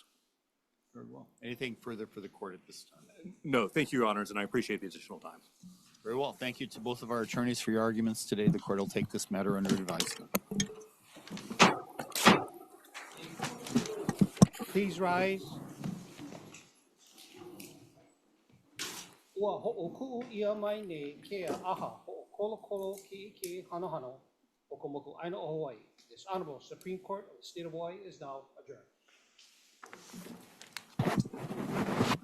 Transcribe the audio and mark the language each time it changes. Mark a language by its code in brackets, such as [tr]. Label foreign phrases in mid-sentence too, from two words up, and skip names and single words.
[en] Very well. Anything further for the court at this time? No, thank you, Your Honors, and I appreciate the additional time. Very well. Thank you to both of our attorneys for your arguments today. The court will take this matter under advisement. Please rise. [haw] Ua ho'oku'u ia mai nei kea aha ho'okolokolo ki'iki hanohano o ka moku aina o Hawaii. [en] This Honorable Supreme Court of the State of Hawaii is now adjourned.